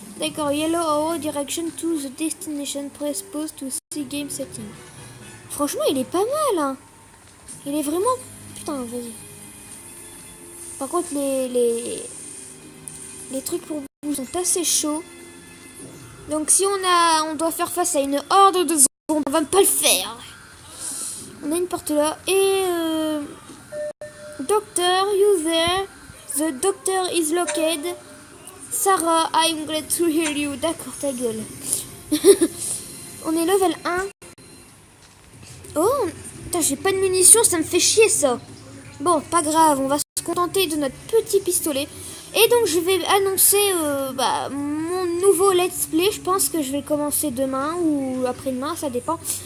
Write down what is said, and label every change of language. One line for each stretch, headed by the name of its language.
English: D'accord, yellow arrow direction to the destination, press pause to see game setting.
French: Franchement, il est pas mal, hein. Il est vraiment... Putain, vas-y. Par contre, les trucs pour vous sont assez chauds. Donc, si on doit faire face à une horde de zombies, on va pas le faire. On a une porte là. Et...
English: Doctor, you there? The doctor is located. Sarah, I'm glad to hear you.
French: D'accord, ta gueule. On est level 1. Oh, putain, j'ai pas de munitions, ça me fait chier ça. Bon, pas grave, on va se contenter de notre petit pistolet. Et donc, je vais annoncer mon nouveau let's play. Je pense que je vais commencer demain ou après-demain, ça dépend.